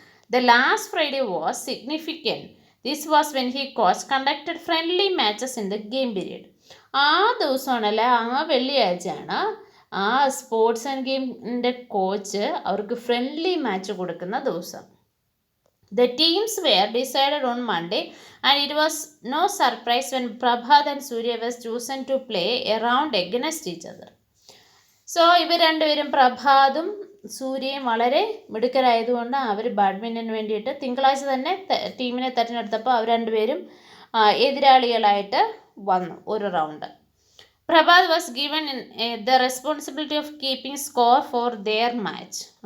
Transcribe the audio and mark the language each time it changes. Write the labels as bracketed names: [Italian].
[English] The last Friday was significant. This was when he coach conducted friendly matches in the game period. [Malayalam] ആ ദിവസമാണല്ലേ, ആ വെള്ളിയാഴ്ചയാണ് ആ sports and ഗെയിമിൻ്റെ coach അവർക്ക് friendly match കൊടുക്കുന്ന ദിവസം. [English] The teams were decided on Monday and it was no surprise when Prabhat and Surya was chosen to play a round against each other. [Malayalam] So ഇവർ രണ്ടുപേരും പ്രഭാതും സൂര്യയും വളരെ മിടുക്കരായതുകൊണ്ട് അവർ ബാഡ്മിൻ്റന് വേണ്ടിയിട്ട് തിങ്കളാഴ്ച തന്നെ ടീമിനെ തിരഞ്ഞെടുത്തപ്പോൾ അവർ രണ്ടുപേരും എതിരാളികളായിട്ട് വന്നു ഒരു round. [English] Prabhat was given the responsibility of keeping score for their match.